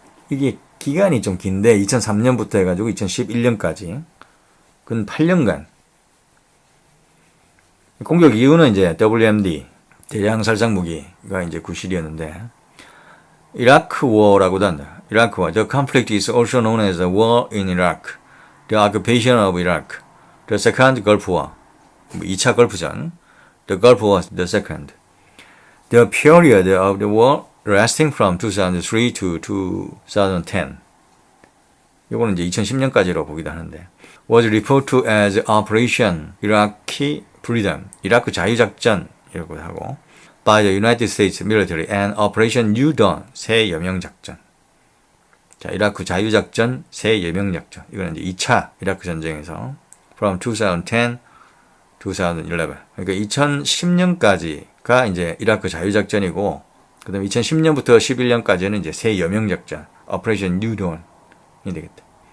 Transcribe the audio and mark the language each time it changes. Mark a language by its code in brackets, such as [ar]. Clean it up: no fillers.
[ko] 이게 기간이 좀 긴데 2003년부터 해가지고 2011년까지 근 8년간 공격 이유는 이제 WMD 대량 살상 무기가 이제 구실이었는데 이라크 워라고도 한다. 이라크 워. [en] The conflict is also known as the war in Iraq, the occupation of Iraq, the second Gulf War, [ko] 2차 걸프전, [en] the Gulf War the second. The period of the war lasting from 2003 to 2010. [ko] 이거는 이제 2010년까지로 보기도 하는데 [en] was referred to as Operation Iraqi Freedom, [ko] 이라크 자유작전이라고 하고 [en] by the United States Military and Operation New Dawn, [ko] 새 여명작전. 자, 이라크 자유작전, 새 여명작전. 이거는 이제 2차 이라크 전쟁에서 [en] from 2010 2011. [ko] 그러니까 2010년까지가 이제 이라크 자유작전이고, 그 다음에 2010년부터 11년까지는 이제 새 여명작전, Operation New Dawn이 되겠다.